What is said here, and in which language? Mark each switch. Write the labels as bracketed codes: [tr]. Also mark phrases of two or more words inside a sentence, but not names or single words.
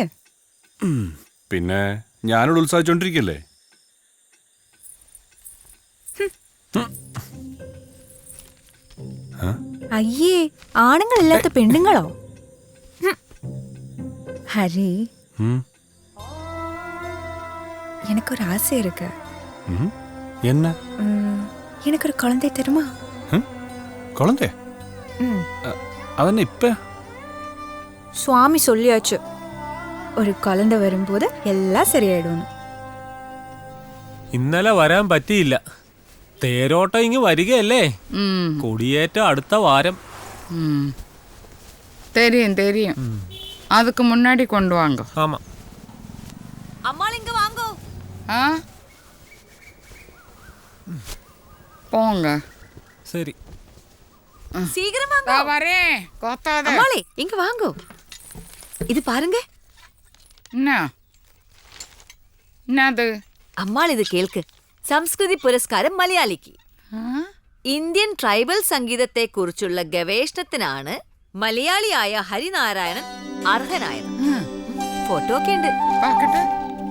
[ml] പിന്നെ ഞാനോട് ഉത്സാഹിച്ചോണ്ടിരിക്കല്ലേ. അയ്യേ, ആണുങ്ങളില്ലാത്ത പെണ്ണുങ്ങളോ? ഹരി, [ta] எனக்கொரு ஆசை இருக்கு. என்ன? எனக்கு ஒரு குழந்தை தருமா? குழந்தை? அதென்ன இப்ப? சுவாமி சொல்லியாச்சு, [ml] ഒരു കുഴந்தை വരുമ്പോൾ എല്ലാം ശരിയായിടും. ഇന്നലെ വരാൻ പറ്റിയില്ല. തേരോട്ടം ഇങ്ങ് വരികയല്ലേ. കൊടിയേറ്റം അടുത്ത വാരം. [ta] தெரியும். அதுக்கு முன்னாடி கொண்டு வாங்க. ஆமா. அம்மாள் இங்க வாங்கோ. போங்க. சரி, சீக்கிரம் வாங்க. வரேன். கொத்தாத. அம்மாளே, இங்க வாங்கோ. இது பாருங்க. என்னது? [ml] അമ്മാൾ ഇത് കേൾക്ക്. സംസ്കൃതി പുരസ്കാരം മലയാളിക്ക്. ഇന്ത്യൻ ട്രൈബൽ സംഗീതത്തെ കുറിച്ചുള്ള ഗവേഷണത്തിനാണ് മലയാളിയായ ഹരിനാരായണൻ അർഹനായത്. ഫോട്ടോ ഒക്കെ ഉണ്ട്.